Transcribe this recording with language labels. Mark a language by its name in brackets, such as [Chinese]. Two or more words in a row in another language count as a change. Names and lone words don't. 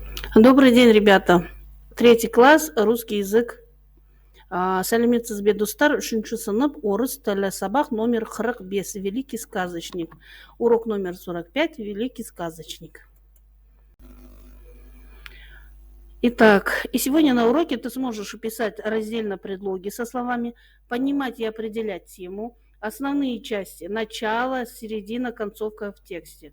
[Russian] Добрый день, ребята. Третий класс, русский язык. [Kazakh] Сәлеметсіз достар, үшінші сынып, орыс тілі сабақ номер 45, [Russian] великий сказочник. Урок номер 45, великий сказочник. Итак, и сегодня на уроке ты сможешь писать раздельно предлоги со словами, понимать и определять тему, основные части, начало, середина, концовка в тексте.